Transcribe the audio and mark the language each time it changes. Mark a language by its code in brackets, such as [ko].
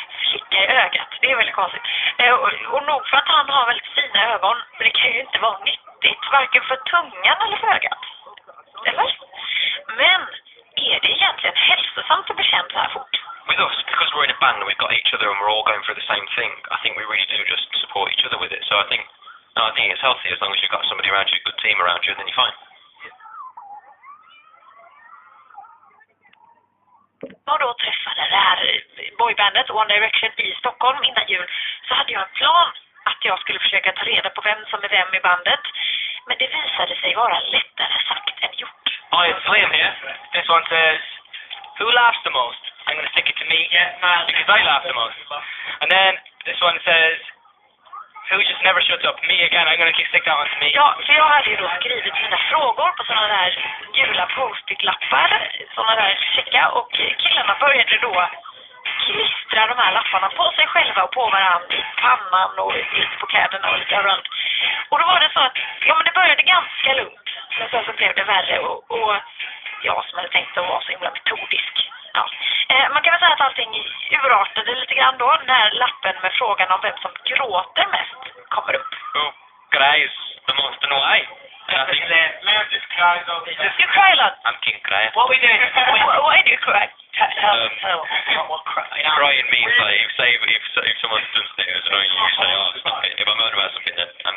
[sv] Slicka i ögat, det är väldigt konstigt. Och nog för att han har väldigt fina ögon, men det kan ju inte vara nyttigt, varken för tungan eller för ögat. Eller? Men är det egentligen hälsosamt att bli känd så här fort? [en] With us, because we're in a band and we've got each other and we're all going through the same thing, I think we really do just support each other with it. So I think it's healthy as long as you've got somebody around you, a good team around you, then you're fine. [sv] Och då träffade det här boybandet One Direction i Stockholm innan jul, så hade jag en plan att jag skulle försöka ta reda på vem som är vem i bandet. Men det visade sig vara lättare sagt än gjort. [en] Hi, it's Liam here. This one says, who laughs the most? I'm going to stick it to me, because I laugh the most. And then this one says, who just never shuts up? Me again, I'm going to stick that one to me. [sv] Ja, för jag hade ju då skrivit mina frågor på sådana där gula post-it-lappar, sådana där checka, och killarna började då klistra de här lapparna på sig själva och på varandra i pannan och lite på kläderna och lite överallt. Och då var det så att, ja men det började ganska lugnt, men sen så blev det värre, och jag som hade tänkt att vara så himla metodisk. Ja. Man kan väl säga att allting urartade lite grann då när lappen med frågan om vem som gråter mest kommer upp. [en] Oh, guys, the most annoying. And I think You cry a lot. I'm King Crying. What are we doing? Why do you cry? Tell what cry. Crying means like if someone's done something that's annoying you, you say, oh, stop it. If I'm moaning about something, then I'm